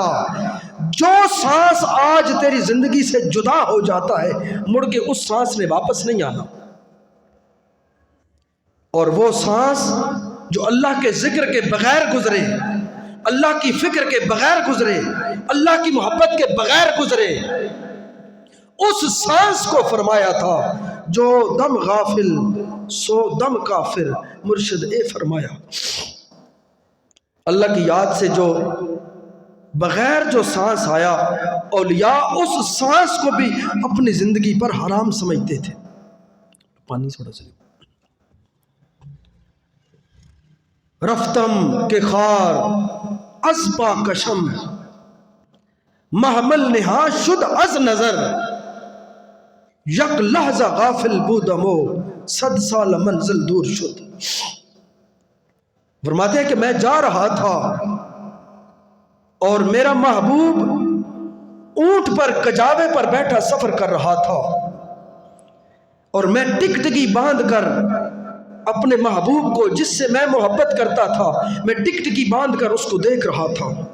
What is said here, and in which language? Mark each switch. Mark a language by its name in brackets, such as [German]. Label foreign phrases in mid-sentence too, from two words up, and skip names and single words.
[Urdu] جو سانس آج تیری زندگی سے جدا ہو جاتا ہے مڑ کے اس سانس نے واپس نہیں آنا، اور وہ سانس جو اللہ کے ذکر کے بغیر گزرے، اللہ کی فکر کے بغیر گزرے، اللہ کی محبت کے بغیر گزرے، اس سانس کو فرمایا تھا جو دم غافل سو دم کافر، مرشد اے فرمایا۔ اللہ کی یاد سے جو بغیر جو سانس آیا، اولیاء اس سانس کو بھی اپنی زندگی پر حرام سمجھتے تھے۔ پانی تھوڑا سا [Persian] رفتم کے خار از پا کشم، محمل نہا شد از نظر، یک لحظہ غافل بودمو صد سال منزل دور شد. [Urdu] فرماتے ہیں کہ میں جا رہا تھا اور میرا محبوب اونٹ پر کجاوے پر بیٹھا سفر کر رہا تھا اور میں ٹکٹکی باندھ کر اپنے محبوب کو جس سے میں محبت کرتا تھا میں ٹکٹکی باندھ کر اس کو دیکھ رہا تھا.